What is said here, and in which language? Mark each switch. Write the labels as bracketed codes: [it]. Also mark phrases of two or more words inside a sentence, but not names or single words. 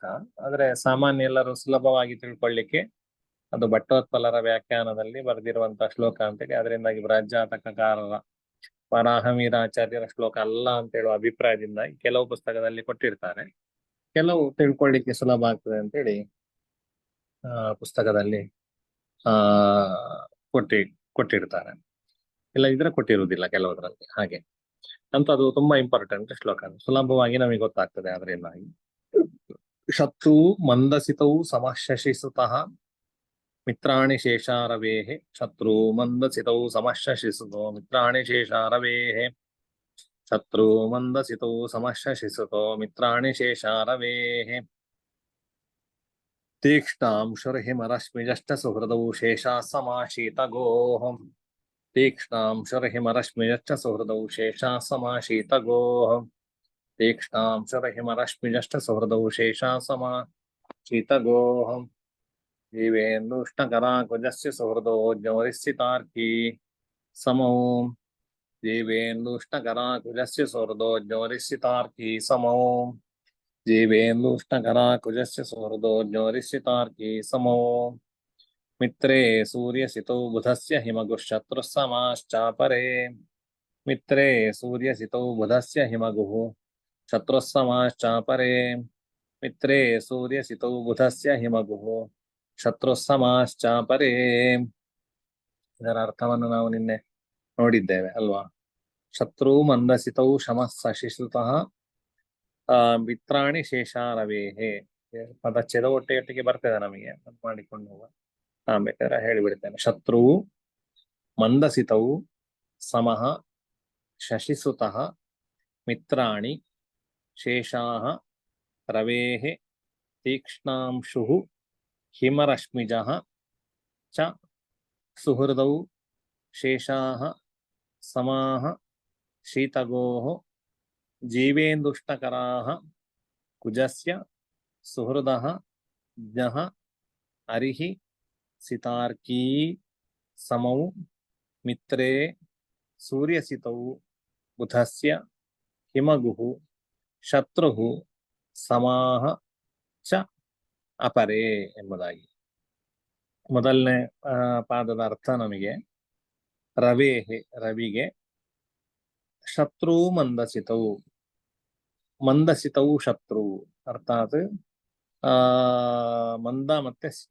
[kn] ಆದ್ರೆ ಸಾಮಾನ್ಯ ಎಲ್ಲರೂ ಸುಲಭವಾಗಿ ತಿಳ್ಕೊಳ್ಳಿಕ್ಕೆ ಅದು ಭಟ್ಟೋತ್ಪಲರ ವ್ಯಾಖ್ಯಾನದಲ್ಲಿ ಬರೆದಿರುವಂತಹ ಶ್ಲೋಕ ಅಂತೇಳಿ, ಅದರಿಂದಾಗಿ ಬೃಹಜ್ಜಾತಕಕಾರರ ವರಾಹಮೀರಾಚಾರ್ಯರ ಶ್ಲೋಕ ಅಲ್ಲ ಅಂತ ಹೇಳುವ ಅಭಿಪ್ರಾಯದಿಂದ ಕೆಲವು ಪುಸ್ತಕದಲ್ಲಿ ಕೊಟ್ಟಿರ್ತಾರೆ, ಕೆಲವು ತಿಳ್ಕೊಳ್ಳಿಕ್ಕೆ ಸುಲಭ ಆಗ್ತದೆ ಅಂತೇಳಿ ಪುಸ್ತಕದಲ್ಲಿ ಆ ಕೊಟ್ಟಿರ್ತಾರೆ. ಇಲ್ಲ ಇದ್ರೆ ಕೊಟ್ಟಿರುವುದಿಲ್ಲ ಕೆಲವುದ್ರಲ್ಲಿ. ಹಾಗೆ ಅಂತ ಅದು ತುಂಬಾ ಇಂಪಾರ್ಟೆಂಟ್ ಶ್ಲೋಕ, ಸುಲಭವಾಗಿ ನಮಗೆ ಗೊತ್ತಾಗ್ತದೆ. [sa] ಅದರಿಂದಾಗಿ ಶತ್ರು ಮಂದಸಿತವು ಸಮಶಶಿಸುತಃ ಮಿತ್ರಾಣಿ ಶೇಷಾರವೇಹೆ. ಶತ್ರು ಮಂದಸಿತವು ಸಮಶಶಿಸುತೋ ಮಿತ್ರಾಣಿ ಶೇಷಾರವೇಹೆ. ಶತ್ರು ಮಂದಸಿತವು ಸಮಶಶಿಸುತೋ ಮಿತ್ರಾಣಿ ಶೇಷಾರವೇಹೆ. ತೀಕ್ಷ್ಣಾಂಶುರ್ಹಿಮರಶ್ಮಿಜಷ್ಟ ಸುಹೃದೌ ಶೇಷಾ ಸಮಾಶೀತಗೋಃ. ತೀಕ್ಷ್ಣಾಂಶುರ್ಹಿಮರಶ್ಮಿಜಷ್ಟ ಸುಹೃದೌ ಶೇಷಾ ಸಮಾಶೀತಗೋಃ. ತೀಕ್ಷ್ಣಾಂಶುರ್ಹಿಮರಶ್ಮಿಜಷ್ಟ ಸುಹೃದೌ ಶೇಷಾ ಸಮಾಶೀತಗೋಃ. जीवेन्दुष्णकराकुजस्य सुहृदो ज्ञोरिस्सितार्की समौ. जीवेन्दुष्णकराकुजस्य सुहृदो ज्ञोरिस्सितार्की समौ. जीवेन्दुष्णकराकुजस्य सुहृदो ज्ञोरिस्सितार्की समौ. मित्रे सूर्यसितौ बुधस्य हिमगुः शत्रुः समाश्चापरे. मित्रे सूर्यसितौ बुधस्य हिमगुः शत्रुः समाश्चापरे. मित्रे सूर्यसितौ बुधस्य हिमगुः ಶತ್ರು ಸಮಾಶ್ಚಾಪರೇ. [kn] ಇದರ ಅರ್ಥವನ್ನು ನಾವು ನಿನ್ನೆ ನೋಡಿದ್ದೇವೆ ಅಲ್ವಾ? [sa] ಶತ್ರು ಮಂದಸಿತೌ ಶಮಃ ಮಿತ್ರಾಣಿ ಶೇಷಾರವೇಹೆ. [kn] ಪದಚ್ಛೇದ ಒಟ್ಟಿಗೆ ಬರ್ತದೆ ನಮಗೆ, ಮಾಡಿಕೊಂಡು ಹೋಗುವ. ಬೇಕಾದ್ರೆ ಹೇಳಿಬಿಡ್ತೇನೆ. [sa] ಶತ್ರು ಮಂದಸಿತೌ ಸಮಃ ಶಶಿಸುತಃ ಮಿತ್ರಾಣಿ ಶೇಷಾಃ ರವೇಹೆ. ತೀಕ್ಷ್ಣಾಂಶುಃ ಹಿಮರಶ್ಮಿಜಃ ಚ ಸುಹೃದೌ ಶೇಷಾಃ ಸಮಾಃ ಶೀತಗೋಃ. ಜೀವೇಂದುಷ್ಣಕರಾಃ ಕುಜಸ್ಯ ಸುಹೃದಃ ಜ್ಞಃ ಅರಿಃ ಸಿತಾರ್ಕೀ ಸಮೌ. ಮಿತ್ರೇ ಸೂರ್ಯಸಿತೌ ಬುಧಸ್ಯ ಹಿಮಗುಃ ಶತ್ರುಃ ಸಮಾಃ ಚ ಅಪರೇ ಎಂಬುದಾಗಿ. [kn] ಮೊದಲನೇ ಪಾದದ ಅರ್ಥ ನಮಗೆ ರವೇಹೆ, ರವಿಗೆ. ಶತ್ರು ಮಂದಸಿತವು, ಮಂದಸಿತವು ಶತ್ರು ಅರ್ಥಾತ್ ಮಂದ ಮತ್ತೆ ಸಿತ.